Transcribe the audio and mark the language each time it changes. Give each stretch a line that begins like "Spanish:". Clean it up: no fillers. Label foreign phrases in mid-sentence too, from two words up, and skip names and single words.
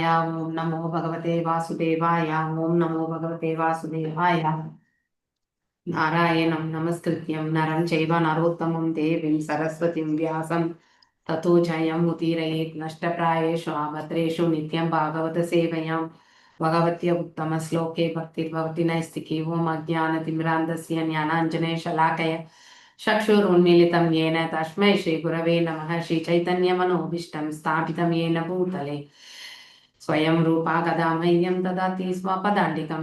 Sanskrit: ॐ नमो भगवते वासुदेवाय। ॐ नमो भगवते वासुदेवाय. नारायणं नमस्कृत्य नरं चैव नरोत्तमम् देवीं सरस्वतीं व्यासं ततो जयम् उदीरयेत् नष्टप्रायेषु अभद्रेषु नित्यं भागवत सेवया भगवत्य उत्तम श्लोके भक्तिर्भवति नैस्तिकी। ओम अज्ञानतिमिरान्धस्य ज्ञानाञ्जने शलाकय चक्षुरुन्मीलितं येन तस्मै श्रीगुरवे नमः। श्रीचैतन्यमनोभीष्टं स्थापितं येन भूतले स्वयं रूपा कदा मह्यं ददाति स्वपदान्तिकं।